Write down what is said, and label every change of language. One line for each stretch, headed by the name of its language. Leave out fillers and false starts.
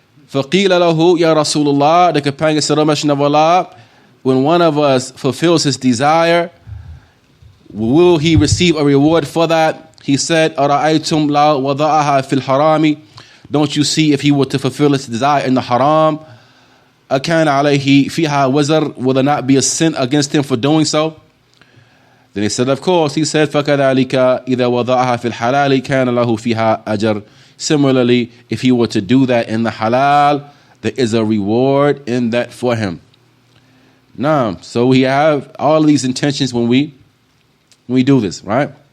Arabic: فَقِيلَ لَهُ يَا رَسُولُ اللَّهِ,
English: the companion said, O Messenger of Allah, when one of us fulfills his desire, will he receive a reward for that? He said,
Arabic: أَرَأَيْتُمْ لَا وَضَعَهَا فِي الْحَرَامِ,
English: don't you see if he were to fulfill his desire in the haram,
Arabic: أَكَانَ عَلَيْهِ فِيهَا وَزَرْ,
English: will there not be a sin against him for doing so? Then he said, of course. He said,
Arabic: فَكَذَلِكَ إِذَا وَضَعَهَا فِي الْحَلَالِ كَانَ لَهُ فِيهَا أَجْرٌ.
English: Similarly, if he were to do that in the halal, there is a reward in that for him. Now, so we have all of these intentions when we do this, right?